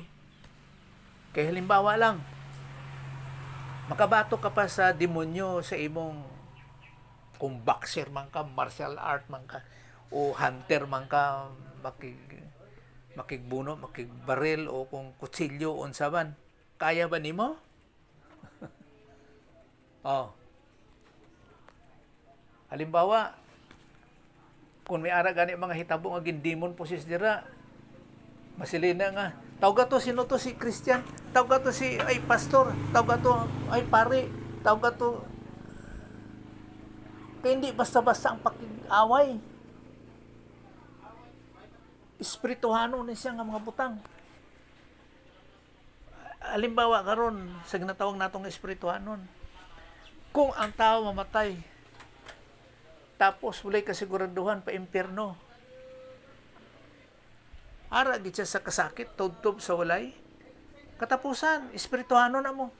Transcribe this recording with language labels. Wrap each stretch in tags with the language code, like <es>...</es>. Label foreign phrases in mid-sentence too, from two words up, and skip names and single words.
<hil>Kay halimbawa lang, makabato ka pa sa demonyo sa imong, kung boxer man ka, martial art man ka, o hunter man ka, makigbuno, makigbaril, o kung kutsilyo, unsaban, kaya ba nimo? Oh. Halimbawa, kung may ara gani mga hitabo nga gindimon possess dira, masilina nga, tawag to sino to, si Christian, tawag to si ay pastor, tawag to ay pare, tawag to, kaya hindi basta-basta ang pakig-away. Espirituhano ni siya nga mga butang. Halimbawa karon sa ginatawag natong espirituhanon, kung ang tao mamatay tapos walay kasiguraduhan pa impyerno, ara gid siya sa kasakit, tubtob sa walay katapusan, espirituhano na mo.</hil>